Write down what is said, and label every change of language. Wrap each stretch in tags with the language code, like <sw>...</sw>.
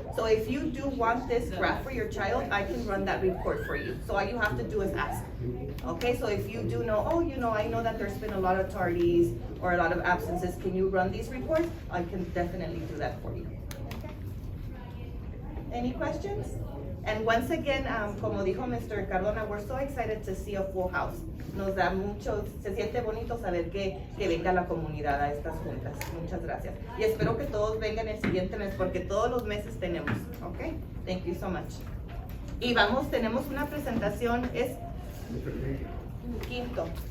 <en>So if you do want this graph for your child, I can run that report for you. So all you have to do is ask. Okay, so if you do know, I know that there's been a lot of tardies or a lot of absences, can you run these reports? I can definitely do that for you. Okay. Any questions? And once again,</en> <es>como dijo</es> <en>Mr. Cardona, we're so excited to see a full house.</en> <es>Nos da mucho, se siente bonito saber que venga la comunidad a estas juntas. Muchas gracias. Y espero que todos vengan el siguiente mes, porque todos los meses tenemos, ¿ok?</es> <en>Thank you so much.</en> <es>Y tenemos una presentación, es quinto.</es>